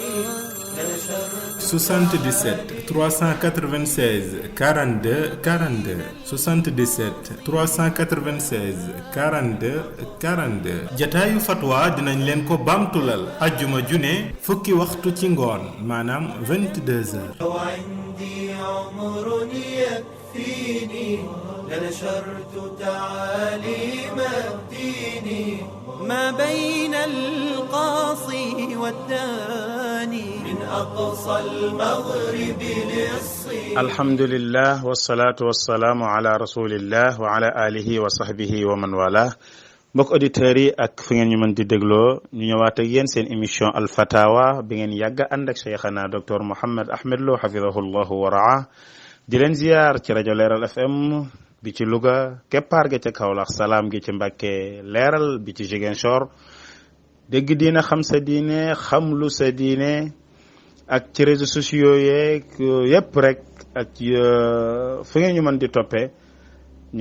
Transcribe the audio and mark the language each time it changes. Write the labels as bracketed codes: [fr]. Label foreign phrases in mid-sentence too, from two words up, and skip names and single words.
[wo] 77 396 42 42 77 396 42 42 jataayu fatwa dinañ leen ko bamtulal ajjuma june fukki waxtu ci ngoon maanaam 22h. [ar] لنشرت تعاليم الدين ما بين القاصي والداني من أقصى المغرب للصين. الحمد لله والصلاة والسلام على رسول الله وعلى آله وصحبه ومن والاه. [wo] mbokk auditeurs yi ak fi ngeen ñu mën di dégloo ñu ñëwaat ak yéen seen émission Al Fatawa bi ngeen yàgg ànd ak cheikhana docteur Mouhammad Ahmad Lo [ar] حفظه الله ورعاه [wo] di leen ziyaar ci rajo Leeral FM bi ci Louga keppaar ga ca Kaolack salaam gi ci Mbàkke leeral bi ci Ziguinchor dégg diine xam sa diine xam lu sa diine ak ci [fr] réseaux sociaux [wo] yeeg yépp rek ak fu ngeen ñu mën di toppee ñu